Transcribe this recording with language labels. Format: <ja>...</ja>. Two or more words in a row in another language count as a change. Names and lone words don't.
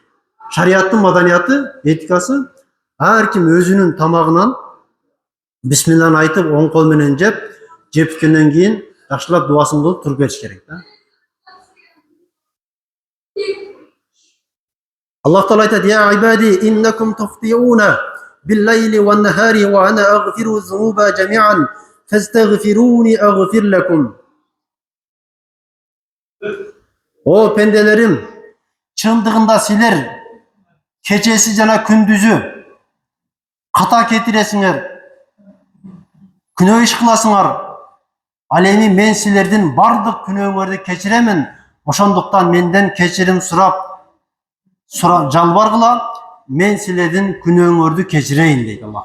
<ky>Шарияттын маданияты, этикасы ар ким өзүнүн тамагынан бисмилланы айтып, оң кол менен жеп бүткөндөн кийин жакшылап дубасын кылып туруп кетиш керек да. Аллах Таала айтат:</ky> <ar>"يا عبادي إنكم تخطئون بالليل والنهار وأنا أغفر الذنوب جميعا فاستغفروني أغفر لكم."</ar> <ky>О пенделерим, чындыгында силер kechesi jana күндүзү ката кетиресиңер, күнөө иш кыласыңар. Ал эми мен силердин бардык күнөөңөрдү кечиремин. Ошондуктан менден кечирим сурап жалбаргыла, мен силердин күнөөңөрдү кечирейин дейт Аллах.</ky>